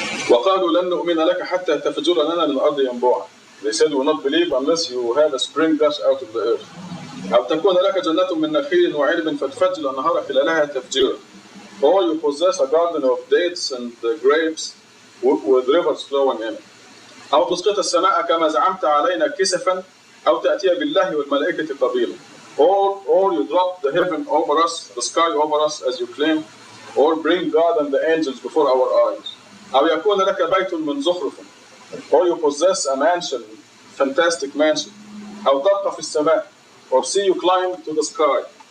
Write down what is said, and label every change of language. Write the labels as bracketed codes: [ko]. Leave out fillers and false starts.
[ar] وقالوا لن نؤمن لك حتى تفجر لنا من الأرض ينبوعا. [en] They said we will not believe unless you have a spring gush out of the earth. [ar] أو تكون لك جنة من نخيل وعنب فتفجر النهار خلالها تفجيرا. [en] Or you possess a garden of dates and grapes with rivers flowing in it. [ar] أو تسقط السماء كما زعمت علينا كسفا أو تأتي بالله والملائكة قبيلا. [en] Or you drop the heaven over us, the sky over us as you claim, or bring God and the angels before our eyes. [ar] أو يكون لك بيت من زخرف. [en] Or you possess a mansion, fantastic mansion. [ar] أو ترقى في السماء, [en] or see you climb to the sky.